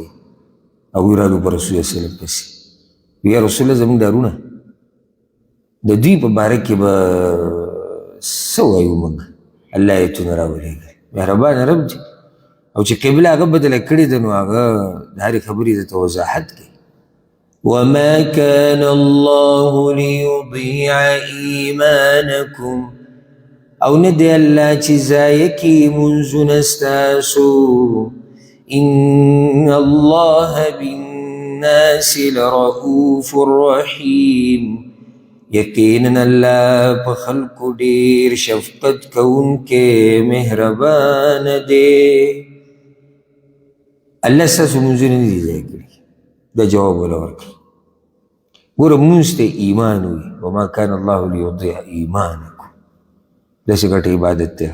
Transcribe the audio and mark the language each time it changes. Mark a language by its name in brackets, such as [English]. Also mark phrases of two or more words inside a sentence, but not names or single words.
[Pashto] هغوی رالو په رسول الله [Arabic] صلی الله علیه وسلم [Pashto] پسې، [Arabic] یا رسول الله [Pashto] زموږ دا وروڼه د دوی په باره کې به څه وایو موږ؟ الله ایتونه راولېږل، مهربانه رب دی. او چې قبله هغه بدله کړې ده نو هغه د هرې خبرې درته وضاحت کوي. [Arabic] وما كان الله ليضيع ایمانکم، [Pashto] او نه دی الله چې ضایع کړي منځونه ستاسو. [Arabic] ان الله بالناس لرؤوف رحیم، [Pashto] یقینا الله په خلقو ډیر شفقت کوونکی مهربان دی. الله ستاسو منځونه نه دي ضایع کړي، دا جواب ولا ورکړي. ګوره مونځ ته ایمان وي، [Arabic] وما کان الله لیضیع ایمانکم، [Pashto] داسې ګټه عبادت دی.